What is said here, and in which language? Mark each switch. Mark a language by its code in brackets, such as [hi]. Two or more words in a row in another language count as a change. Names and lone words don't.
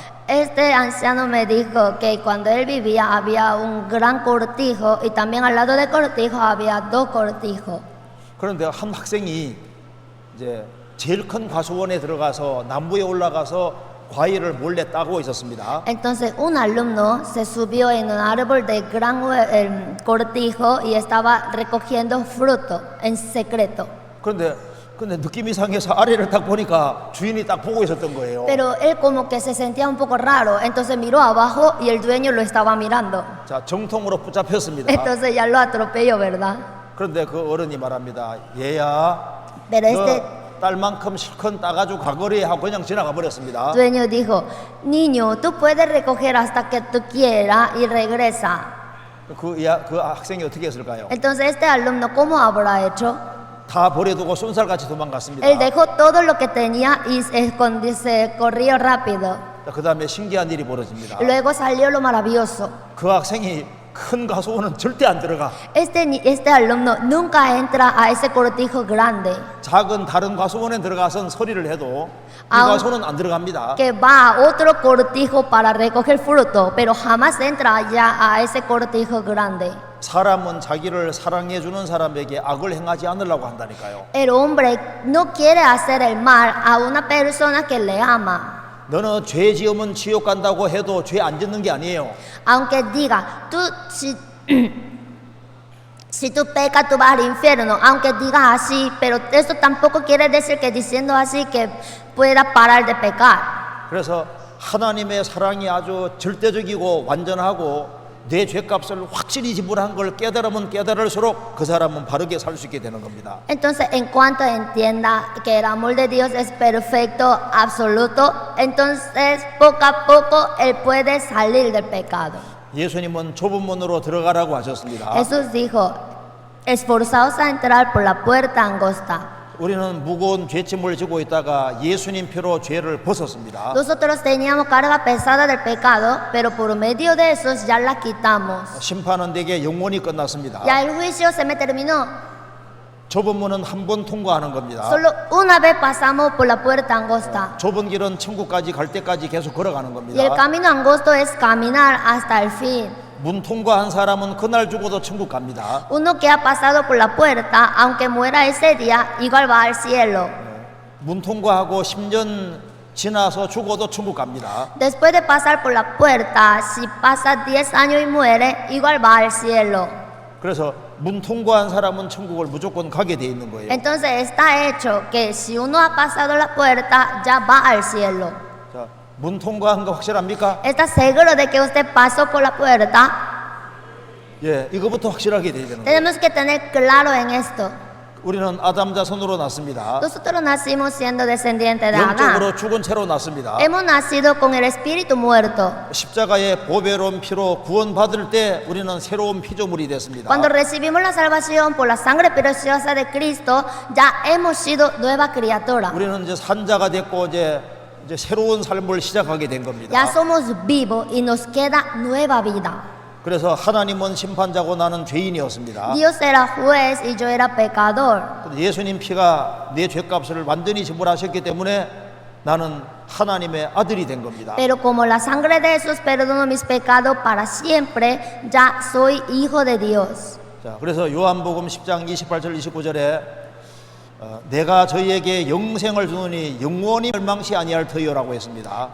[es] Este anciano me dijo que cuando él vivía había un gran cortijo y también al lado del cortijo había dos cortijos. [ko] 그런데 한 학생이 이제 제일 큰 과수원에 들어가서 나무에 올라가서 과일을 몰래 따고 있었습니다. [es] Entonces un alumno se subió en un árbol de gran cortijo y estaba recogiendo fruto en secreto. [ko] 근데 느낌이 이상해서 아래를 딱 보니까 주인이 딱 보고 있었던 거예요. [es] Pero él como que se sentía un poco raro, entonces miró abajo y el dueño lo estaba mirando. [ko] 자, 정통으로 붙잡혔습니다. [es] Entonces ya lo atropelló, ¿verdad? [ko] 그런데 그 어른이 말합니다. 얘야, [es] Pero este [ko] 딸만큼 실컷 따가지고 가거리 하고 그냥 지나가 버렸습니다. [es] dueño dijo, niño, tú puedes recoger hasta que tú quieras y regresa. [ko] 그 학생이 어떻게 했을까요? [es] Entonces este alumno, ¿cómo habrá hecho? [ko] 다 버려두고 쏜살같이 도망갔습니다. [es] Él dejó todo lo que tenía y se corrió rápido. [ko] 그 다음에 신기한 일이 벌어집니다. [es] Luego salió lo maravilloso. [ko] 그 학생이 큰 과수원은 절대 안 들어가. [es] Este alumno nunca entra a ese cortijo grande. [ko] 작은 다른 과수원에 들어가선 서리를 해도 이 아, 과수원은 안 들어갑니다. [es] Que va a otro cortijo para recoger fruto, pero jamás entra ya a ese cortijo grande. [ko] 사람은 자기를 사랑해 주는 사람에게 악을 행하지 않으려고 한다니까요. [es] El hombre no quiere hacer el mal a una persona que le ama. [ko] 너는 죄 지으면 지옥 간다고 해도 죄 안 짓는 게 아니에요. [es] Aunque diga, si tú pecas, tú vas al infierno. Aunque digas así, pero eso tampoco quiere decir que diciendo así que puedas parar de pecar. [ko] 그래서 하나님의 사랑이 아주 절대적이고 완전하고 내 죄값을 확실히 지불한 걸 깨달으면 깨달을수록 그 사람은 바르게 살 수 있게 되는 겁니다. [es] Entonces, en cuanto entienda que el amor de Dios es perfecto, absoluto, entonces poco a poco él puede salir del pecado. [ko] 예수님은 좁은 문으로 들어가라고 하셨습니다. [es] Jesús dijo, esforzaos a entrar por la puerta angosta. [ko] 우리는 무거운 죄짐을 지고 있다가 예수님 피로 죄를 벗었습니다. [es] Nosotros teníamos carga pesada del pecado, pero por medio de eso ya la quitamos. [ko] 심판은 내게 영원히 끝났습니다. [es] Ya el juicio se me terminó. [ko] 좁은 문은 한 번 통과하는 겁니다. [es] Solo una vez pasamos por la puerta angosta. [ko] 좁은 길은 천국까지 갈 때까지 계속 걸어가는 [es] Y el [ko] 겁니다. [es] camino angosto es caminar hasta el fin. [ko] 문 통과한 사람은 그날 죽어도 천국 갑니다. [es] Uno que ha pasado por la puerta, aunque muera ese día, igual va al cielo. [ko] 문 통과하고 10년 지나서 죽어도 천국 갑니다. [es] Después de pasar por la puerta, si pasa 10 años y muere, igual va al cielo. [ko] 그래서 문 통과한 사람은 천국을 무조건 가게 돼 있는 거예요. [es] Entonces está hecho que si uno ha pasado la puerta, ya va al cielo. [ko] 자, 문 통과한 거 확실합니까? [es] ¿Está seguro de que usted pasó por la puerta? [ko] 예, 이거부터 확실하게 돼야 되는 거예요. [es] Tenemos que tener claro en esto. [ko] 우리는 아담 자손으로 났습니다. [es] Nosotros nacimos siendo descendientes de [ko] 영적으로 [es] Adán. [ko] 죽은 채로 났습니다. [es] Hemos nacido con el espíritu muerto. [ko] 십자가의 보배로운 피로 구원받을 때 우리는 새로운 피조물이 됐습니다. [es] Cuando recibimos la salvación por la sangre preciosa de Cristo, ya hemos sido nueva criatura. [ko] 우리는 이제 산자가 됐고 이제 새로운 삶을 시작하게 된 겁니다. [es] Ya somos vivos y nos queda nueva vida. [ko] 그래서 하나님은 심판자고 나는 죄인이었습니다. [es] Dios era juez y yo era pecador. [ko] 근데 예수님 피가 내 죄값을 완전히 지불하셨기 때문에 나는 하나님의 아들이 된 겁니다. [es] Pero como la sangre de Jesús perdonó mis pecados para siempre, ya soy hijo de Dios. [ko] 자, k래서 요한복음 10장 28절 29절에 내가 저희에게 영생을 주노니 영원히 멸망치 아니할 터이요라고 했습니다.